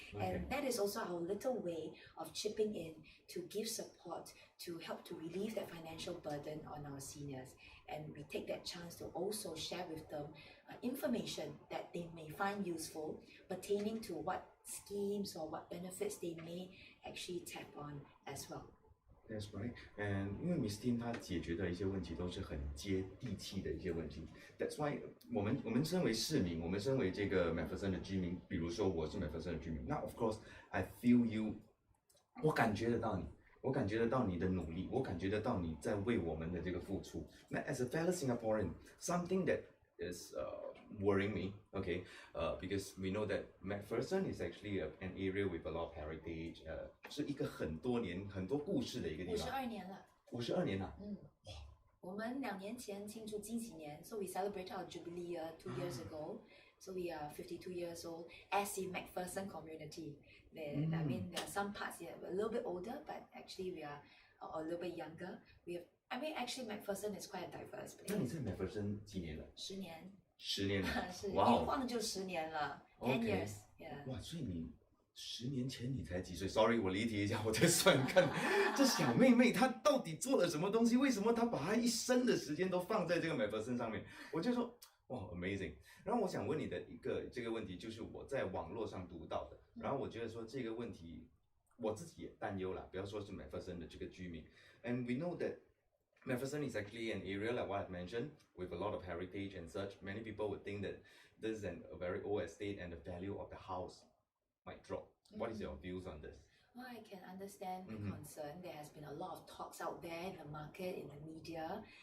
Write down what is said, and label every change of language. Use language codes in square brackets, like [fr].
[en] And that is also our little way of chipping in to give support to help to relieve that financial burden on our seniors. And we take that chance to also share with them information that they may find useful pertaining to what schemes or what benefits they may actually tap on as well. That's right. [zh] And 因为 Miss Tin 她解决的一些问题都是很接地气的一些问题。 [en] That's why [zh] 我们身为市民，我们身为这个 MacPherson 的居民，比如说我是 MacPherson 的居民，那 [en] of course I feel you， [zh] 我感觉得到你，我感觉得到你的努力，我感觉得到你在为我们的这个付出。 [en] 那 as a fellow Singaporean, something that is worrying me, okay, because we know that MacPherson is actually an area with a lot of heritage, [zh] 是一个很多年很多故事的一个地方。 52年了。 52年了。我们2年前庆祝金禧年 [en] ，so we celebrated our jubilee year 2 years ago. So we are 52 years old as the MacPherson community. I mean, there are some parts a little bit older, but actually we are a little bit younger. Actually MacPherson is quite a diverse place. [zh] 那你在 MacPherson 几年了？10年。 10年了。是，哇哦，一晃就10年了。 [en] 10 years. Yeah. [zh] 哇，所以你10年前你才几岁 ？ [en] Sorry， [zh] 我离题一下，我在算看这小妹妹她到底做了什么东西？为什么她把她一生的时间都放在这个 MacPherson 上面？我就说哇 ，amazing。然后我想问你的这个问题，就是我在网络上读到的，然后我觉得说这个问题我自己也担忧了，不要说是 MacPherson 的这个居民。 [en] And we know that MacPherson is actually an area like what I've mentioned with a lot of heritage and such. Many people would think that this is a very old estate and the value of the house might drop. What is your views on this? Well, I can understand the concern. There has been a lot of talks out there in the market, in the media.